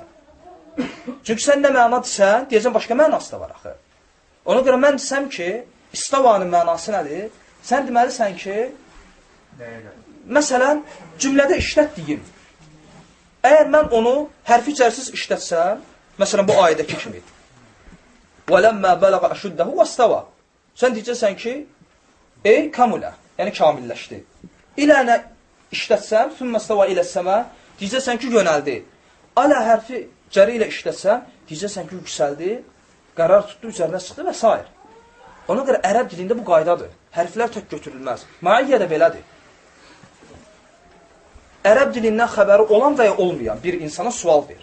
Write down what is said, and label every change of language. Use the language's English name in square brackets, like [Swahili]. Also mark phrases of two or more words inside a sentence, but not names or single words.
[Azerbaijani] Çünki sən nə məna desən, deyəcəm başqa mənası da var axı. Ona görə mən desəm ki, istavanın mənası nədir? Sən deməlisən ki, məsələn, cümlədə işlət deyim. Əgər mən onu hərfi cərsiz işlətsəm, məsələn, bu ayədəki kimi. [Arabic] وَلَمَّا بَلَغَ أَشُدَّهُ وَاسْتَوَى [Azerbaijani] Sən deyəcəksən ki, ey kamulə, yəni kamilləşdi. İlənə işlətsəm, [Arabic] ثُمَّ اسْتَوَى إِلَى السَّمَا [Azerbaijani] deyəcəksən ki, yönəldi. Alə hərfi cəri ilə işlətsəm, deyəcəksən ki, yüksəldi, qərar tutdu, üzərinə çıxdı və s. Ona görə ərəb dilində bu qaydadır. Hərflər tək götürülməz. Maiyyə də belədir. Ərəb dilindən xəbəri olan və ya olmayan bir insana sual ver.